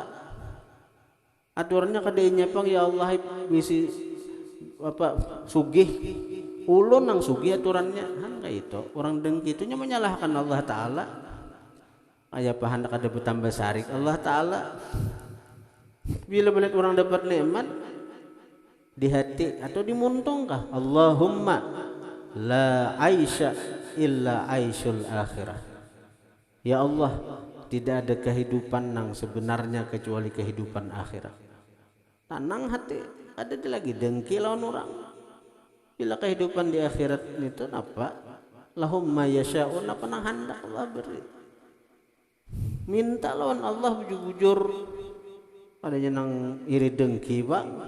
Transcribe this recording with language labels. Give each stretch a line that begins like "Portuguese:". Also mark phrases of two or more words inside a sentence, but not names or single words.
Banjar: Aturannya kadainya pang
Arabic: يا الله
Banjar: besi apa sugih ulun nang sugih aturannya kayak itu. Orang dengki itunya menyalahkan Allah Ta'ala. Ayah pahan kada bertambah sarik Allah Ta'ala.
Indonesian: Bila melihat orang dapat nikmat di hati atau di muntungkah,
Arabic: اللهم لا عيش إلا عيش الآخرة. يا الله,
Indonesian: tidak ada kehidupan nang sebenarnya kecuali kehidupan akhirat.
Banjar: Tanang hati ada lagi dengki lawan orang.
Indonesian: Bila kehidupan di akhirat itu apa?
Arabic: لهم يشاءون
Banjar: apa nang hendak Allah beri. Minta lawan Allah bujur-bujur. Adanya nang iri dengki bang.